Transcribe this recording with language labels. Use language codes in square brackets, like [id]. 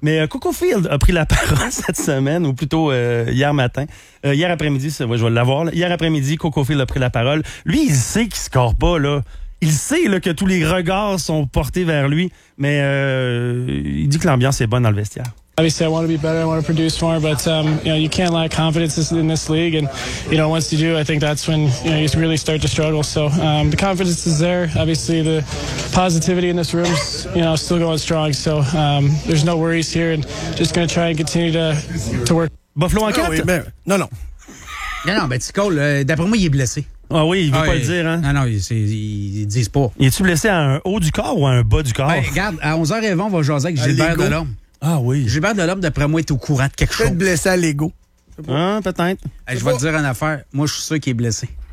[fr] Mais Coco Field a pris la parole cette semaine, ou plutôt hier matin. Hier après-midi, je vais l'avoir, là. Hier après-midi, Coco Field a pris la parole. Lui, il sait qu'il score pas, là. Il sait, là, que tous les regards sont portés vers lui, mais il dit que l'ambiance est bonne dans le vestiaire. [en] Obviously, I want to be better. I want to produce more, but you can't lack confidence in this league. And once you do, I think that's when you really start to struggle. So the confidence is there. Obviously, the positivity in this room is still going strong. So there's no worries here, and just going to try and continue to work. [fr] Buffalo en quatre? Non. Non, ben tu colles. D'après moi, il est blessé. Ah oui, il veut pas le dire, hein? Non, ils disent pas. Es-tu blessé à un haut du corps ou à un bas du corps? Ben, regarde, à 11h20, on va jaser avec Gilbert Delorme. Ah oui. Gilbert Delorme, d'après moi, est au courant de quelque chose. Peut-être blessé à l'ego. Hein, peut-être. Hey, je vais te dire une affaire. Moi, je suis sûr qu'il est blessé.